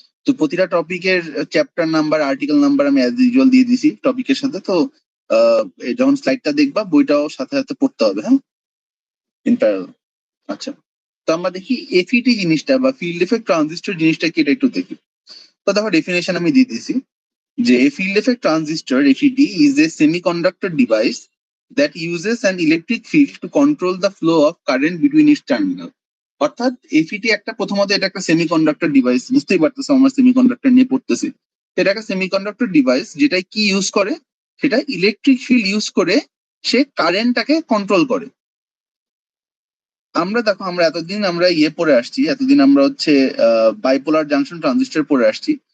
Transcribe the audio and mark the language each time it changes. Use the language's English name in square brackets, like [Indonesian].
[Bangla] তো প্রতিটা টপিকের চ্যাপ্টার নাম্বার, আর্টিকেল নাম্বার আমি [English] as usual [Bangla] দিয়ে দিছি টপিকের সাথে। তো যখন স্লাইডটা দেখবা বইটাও সাথে সাথে পড়তে হবে, হ্যাঁ, ইন প্যারালাল। আচ্ছা, তো আমরা দেখি এফইটি জিনিসটা বা ফিল্ড এফেক্ট ট্রানজিস্টর জিনিসটা কি, এটা একটু দেখি। তো দেখো ডেফিনেশন আমি দিয়ে দিছি যে [English] a field effect transistor FET is a semiconductor device that uses an electric field to control the flow of current between its terminal. [Bangla] অর্থাৎ এফইটি একটা, প্রথমত এটা একটা সেমিকন্ডাক্টর ডিভাইস, বুঝতেই পারতেছো আমরা সেমিকন্ডাক্টর নিয়ে পড়তেছি। এটা একটা সেমিকন্ডাক্টর ডিভাইস যেটা কি ইউজ করে, সেটা ইলেকট্রিক ফিল্ড ইউজ করে সে কারেন্টটাকে কন্ট্রোল করে। আমরা দেখো আমরা এতদিন আমরা পড়ে আসছি, এতদিন আমরা হচ্ছে বাইপোলার জাংশন ট্রানজিস্টর পড়ে আসছি।